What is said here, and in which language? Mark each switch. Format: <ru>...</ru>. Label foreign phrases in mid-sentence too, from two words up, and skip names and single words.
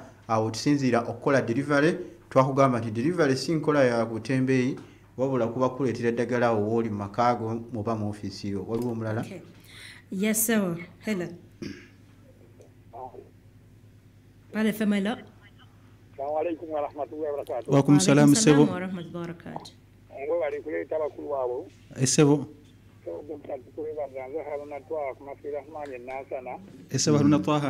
<lg>Awo tusinziira okukola delivery. Twakugamba nti delivery si nkola ya butembeeyi wabula kuba kuleetera eddagala awo wooli mu makaago oba mu ofiisi yo. Waliwo omulala?</lg> <en>Yes sir. Hello. Pale FM hello.</en> <ar>السلام عليكم ورحمة الله وبركاته. وعليكم السلام sebo. ورحمة الله وبركاته.</ar> <lg>Ngo bali kuleeta abakulu wabo. Sebo. Sebo Haruna Taha.</lg>